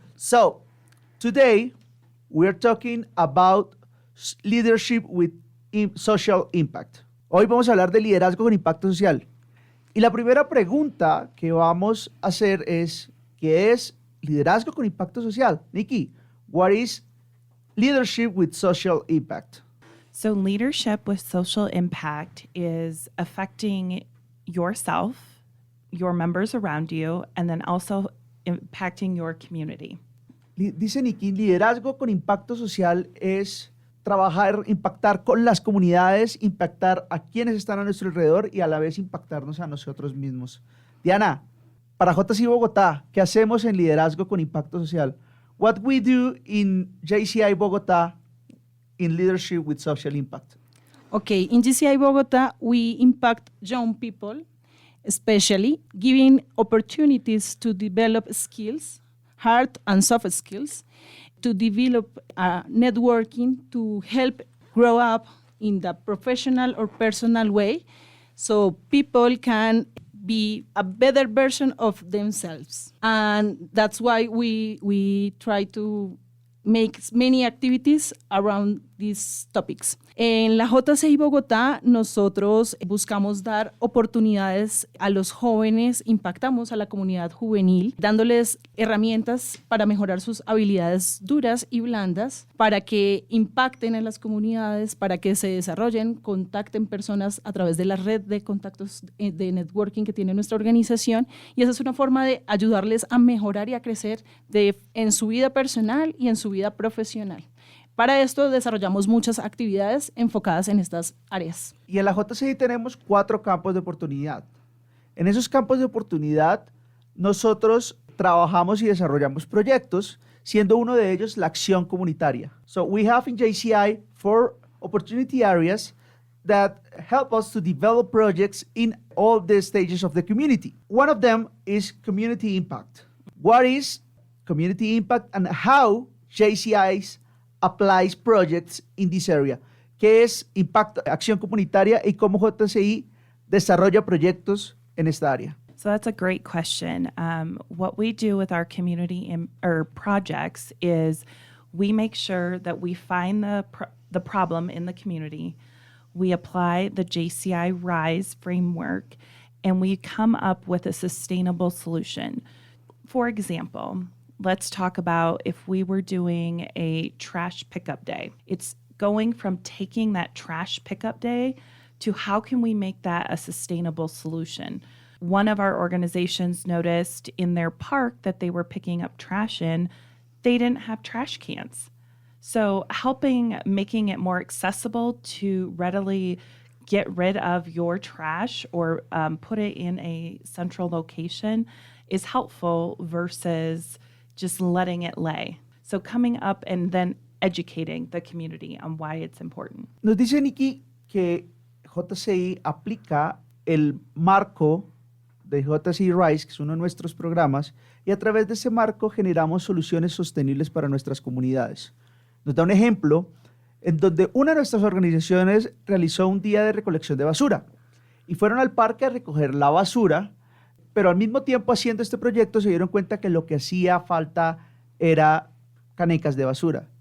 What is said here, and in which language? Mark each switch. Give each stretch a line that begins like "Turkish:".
English: So, today we're talking about leadership with social impact.
Spanish: Hoy vamos a hablar de liderazgo con impacto social. Y la primera pregunta que vamos a hacer es, ¿qué es liderazgo con impacto social?
English: Nikki, what is leadership with social impact? So, leadership with social impact is affecting yourself, your members around you, and then also impacting your community.
Spanish: Dice Nikki, liderazgo con impacto social es trabajar, impactar con las comunidades, impactar a quienes están a nuestro alrededor y a la vez impactarnos a nosotros mismos. Diana, para JCI Bogotá, ¿qué hacemos en liderazgo con impacto social?
English: What we do in JCI Bogotá in leadership with social impact? Okay, in JCI Bogotá, we impact young people, especially giving opportunities to develop skills, hard and soft skills, to develop networking to help grow up in the professional or personal way so people can be a better version of themselves. And that's why we try to make many activities around these topics.
Spanish: En la JCI Bogotá, nosotros buscamos dar oportunidades a los jóvenes, impactamos a la comunidad juvenil, dándoles herramientas para mejorar sus habilidades duras y blandas, para que impacten en las comunidades, para que se desarrollen, contacten personas a través de la red de contactos de networking que tiene nuestra organización. Y esa es una forma de ayudarles a mejorar y a crecer en su vida personal y en su vida profesional. Para esto desarrollamos muchas actividades enfocadas en estas áreas. Y en la JCI tenemos 4 campos de oportunidad. En esos campos de oportunidad nosotros trabajamos y desarrollamos proyectos, siendo uno de ellos la acción comunitaria.
English: So we have in JCI 4 opportunity areas that help us to develop projects in all the stages of the community. One of them is community impact. What is community impact and how JCI's applies projects in this area?
Spanish: ¿Qué es impacto, acción comunitaria y cómo JCI desarrolla proyectos en esta área?
English: So that's a great question. What we do with our community projects is we make sure that we find the problem in the community, we apply the JCI RISE framework, and we come up with a sustainable solution. For example, let's talk about if we were doing a trash pickup day. It's going from taking that trash pickup day to how can we make that a sustainable solution. One of our organizations noticed in their park that they were picking up trash in, they didn't have trash cans. So making it more accessible to readily get rid of your trash or put it in a central location is helpful versus just letting it lay. So coming up and then educating the community on why it's important.
Spanish: Nos dice Nikki que JCI aplica el marco de JCI Rise, que es uno de nuestros programas, y a través de ese marco generamos soluciones sostenibles para nuestras comunidades. Nos da un ejemplo en donde una de nuestras organizaciones realizó un día de recolección de basura y fueron al parque a recoger la basura, pero al mismo tiempo haciendo este proyecto se dieron cuenta que lo que hacía falta era canecas de basura.